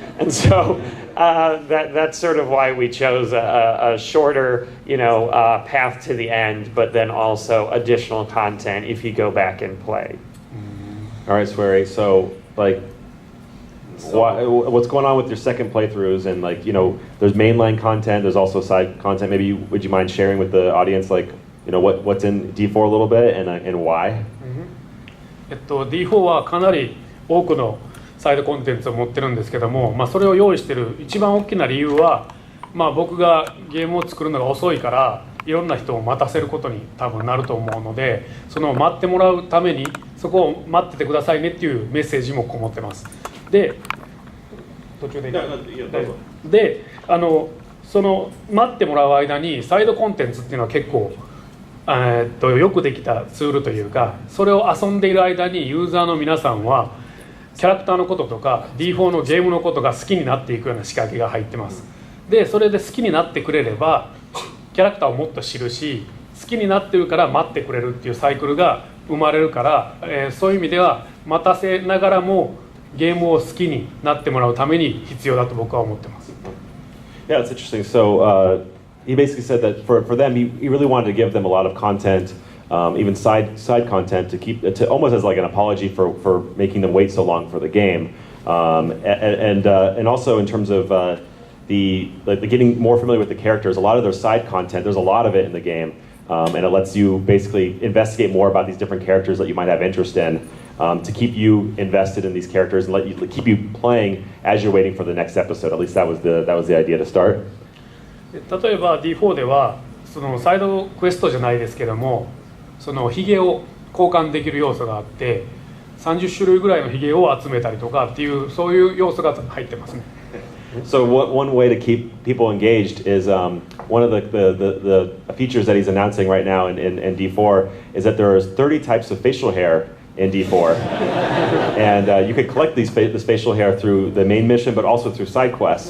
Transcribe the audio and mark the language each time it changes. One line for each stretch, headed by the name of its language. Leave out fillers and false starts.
English: And so that's sort of why we chose a shorter, path to the end, but then also additional content if you go back and play. All right, Swery. So, what's going on with your second playthroughs? And there's mainline content. There's also side content. Maybe would you mind sharing with the audience, what's in D4 a little bit and why?
Japanese: D4 はかなり多くのサイドコンテンツを持ってるんですけども、それを用意している一番大きな理由は、僕がゲームを作るのが遅いからいろんな人を待たせることに多分なると思うので、その待ってもらうためにそこを待っててくださいねっていうメッセージもこもってます。で、途中でその待ってもらう間にサイドコンテンツっていうのは結構よくできたツールというか、それを遊んでいる間にユーザーの皆さんはキャラクターのこととか D4 のゲームのことが好きになっていくような仕掛けが入ってます。でそれで好きになってくれればキャラクターをもっと知るし、好きになってるから待ってくれるっていうサイクルが生まれるから、そういう意味では待たせながらもゲームを好きになってもらうために必要だと僕は思ってます。
English: Yeah, it's interesting. So he basically said that for them, he really wanted to give them a lot of content, even side content, to almost as like an apology for making them wait so long for the game, and also in terms of the getting more familiar with the characters. A lot of their side content, there's a lot of it in the game, and it lets you basically investigate more about these different characters that you might have interest in, to keep you invested in these characters and keep you playing as you're waiting for the next episode. At least that was the idea to start.
Japanese: 例えば D4 ではそのサイドクエストじゃないですけども、そのヒゲを交換できる要素があって30種類ぐらいのヒゲを集めたりとかっていうそういう要素が入ってますね。
English: So one way to keep people engaged is one of the features that he's announcing right now in D4 is that there is 30 types of facial hair in D4, and you could collect this facial hair through the main mission, but also through side quests.